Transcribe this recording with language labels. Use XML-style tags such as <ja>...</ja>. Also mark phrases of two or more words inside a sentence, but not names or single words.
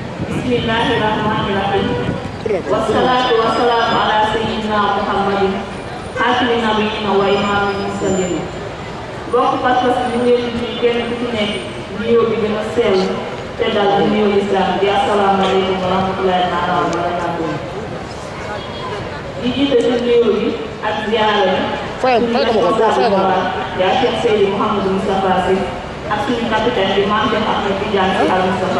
<ar>بسم الله الرحمن الرحيم. والصلاة والسلام على سيدنا محمد خاتم النبيين وإمام المرسلين.</ar> <wo>Bokk pas-pas ñu ngi leen di kenn ku ci nekk nuyoo bi gën a sell te dal di nuyoo islam di</wo> <ar>السلام عليكم ورحمة الله تعالى وبركاته.</ar> <wo>di jiite ci nuyoo bi ak ziyaara yaa Cheikh Seydi Mouhamadou Moustapha Sy ak suñu capitaine bi Mame Cheikh Ahmed Tidiane Sy Al Moustapha.</wo>